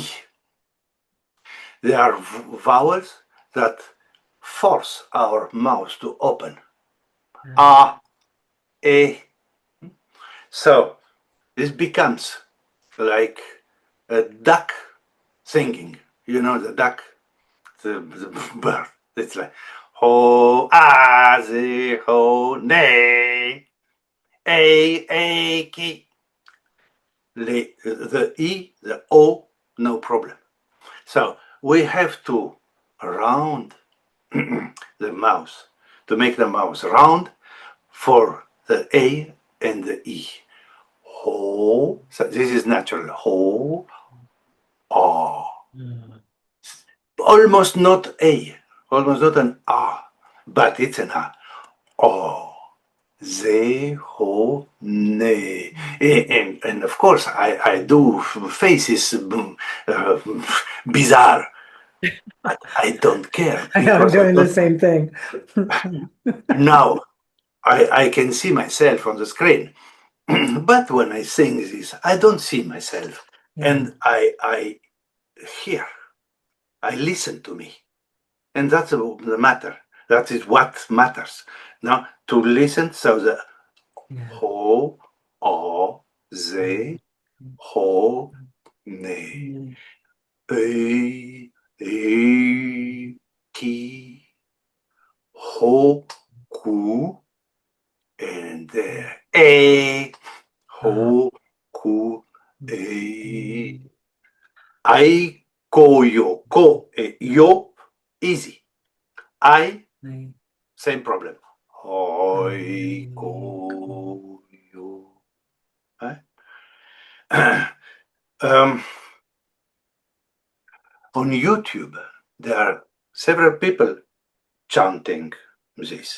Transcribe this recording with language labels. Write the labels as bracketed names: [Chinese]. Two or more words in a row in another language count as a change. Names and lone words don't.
[English] They are vowels that force our mouth to open. A, E. So this becomes like a duck singing. You know the duck, the bird. It's like ho, a, ze, ho, ne, a, ki. The E, the O, no problem. So we have to round the mouth, to make the mouth round for the A and the E. Ho, so this is natural. Ho, oh. Almost not A, almost not an A, but it's an A. Oh. Ze, ho, ne. And of course, I do faces bizarre, but I don't care. I know, I'm doing the same thing. Now, I can see myself on the screen, but when I sing this, I don't see myself. And I hear, I listen to me. And that's the matter. That is what matters. Now, to listen, so the ho, o, ze, ho, ne, e, ki, ho, ku, and ho, ku, ai, ko, yo, e, yo, Easy. I, Right. same problem. Oi, ko, yo. Um, on YouTube, there are several people chanting this.